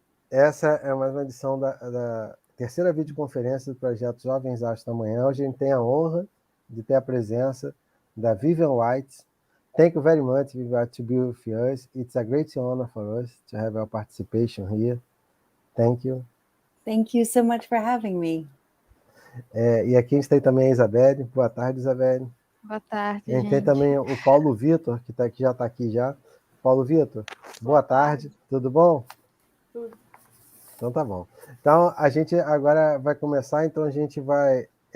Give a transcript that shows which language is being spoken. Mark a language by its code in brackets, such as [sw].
[pt] Essa é mais uma edição da terceira videoconferência do Projeto Jovens Astros Amanhã. Hoje a gente tem a honra de ter a presença da Vivian White. [en] Thank you very much, Vivian, to be with us. It's a great honor for us to have your participation here. Thank you. Thank you so much for having me. [pt] E aqui a gente tem também a Isabelle. Boa tarde, Isabelle. Boa tarde, A gente gente. tem também o Paulo Vitor, que já está aqui já. Paulo Vitor, boa tarde. Tudo bom? Tudo. Então tá bom. Então a gente agora vai começar, então a gente vai...